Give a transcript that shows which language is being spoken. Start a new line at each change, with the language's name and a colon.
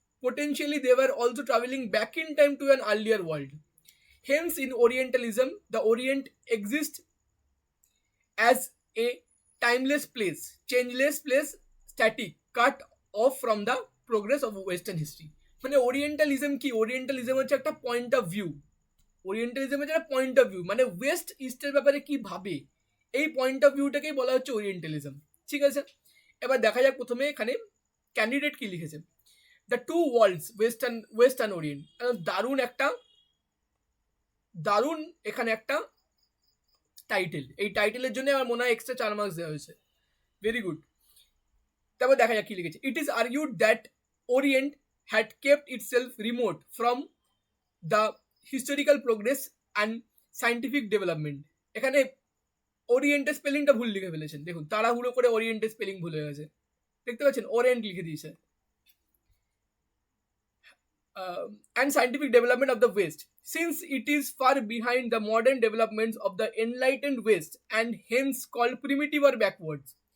English: Potentially, they were also traveling back in time to an earlier world. Hence, in Orientalism, the Orient exists as a timeless place, changeless place, static, cut off from the progress of Western history.
Bangla: মানে Orientalism কি? Orientalism হচ্ছে একটা point of view. Orientalism হচ্ছে একটা point of view, মানে West ইস্টের ব্যাপারে কি ভাবে, এই পয়েন্ট অফ ভিউটাকেই বলা হচ্ছে ওরিয়েন্টালিজম। ঠিক আছে, এবার দেখা যাক প্রথমে এখানে ক্যান্ডিডেট কি লিখেছে।
English: The two worlds, western orient.
Bangla: দারুণ একটা দারুণ এখানে একটা টাইটেল। এই টাইটেলের জন্য আমার মনে হয় এক্সট্রা 4 মার্কস দেওয়া হয়েছে।
English: Very good.
Bangla: তারপর দেখা যাক কি লিখেছে।
English: It is argued that orient had kept itself remote from the historical progress and scientific development.
Bangla: এখানে ওরিয়েন্টের স্পেলিংটা ভুল লিখে ফেলেছেন, দেখুন তাড়াহুড়ো করে ওরিয়েন্টের স্পেলিং ভুল হয়ে গেছে, দেখতে পাচ্ছেন ওরিয়েন্ট লিখে দিয়েছে।
English: And scientific development of the West, since it is far behind the modern developments of the enlightened West and hence called primitive or backwards.